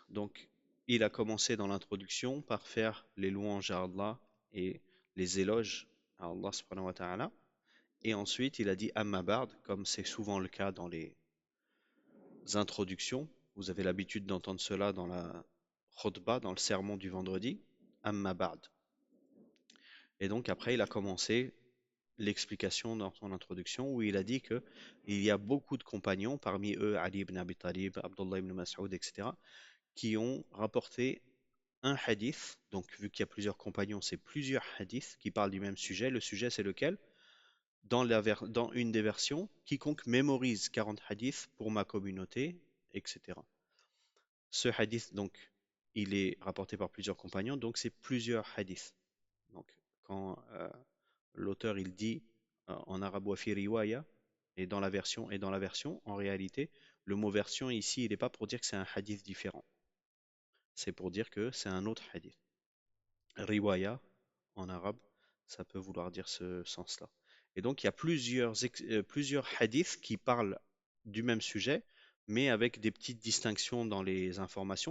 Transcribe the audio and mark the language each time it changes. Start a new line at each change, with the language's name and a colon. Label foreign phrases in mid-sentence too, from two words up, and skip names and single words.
French: Donc, il a commencé dans l'introduction par faire les louanges à Allah et les éloges à Allah
Arabic: سبحانه وتعالى.
French: Et ensuite, il a dit
Arabic: أما بعد,
French: comme c'est souvent le cas dans les introductions. Vous avez l'habitude d'entendre cela dans la khutbah, dans le sermon du vendredi.
Arabic: أما بعد.
French: Et donc après, il a commencé l'explication dans son introduction où il a dit que il y a beaucoup de compagnons, parmi eux Ali ibn Abi Talib, Abdullah ibn Mas'ud, etc., qui ont rapporté un hadith. Donc vu qu'il y a plusieurs compagnons, c'est plusieurs hadiths qui parlent du même sujet. Le sujet, c'est lequel? Dans une des versions, quiconque mémorise 40 hadiths pour ma communauté, etc. Ce hadith, donc, il est rapporté par plusieurs compagnons, donc c'est plusieurs hadiths. Donc, quand l'auteur il dit en arabe
Arabic: وفي رواية
French: et dans la version, en réalité, le mot version ici, il n'est pas pour dire que c'est un hadith différent. C'est pour dire que c'est un autre hadith. Riwaya en arabe, ça peut vouloir dire ce sens-là. Et donc, il y a plusieurs hadiths qui parlent du même sujet, mais avec des petites distinctions dans les informations.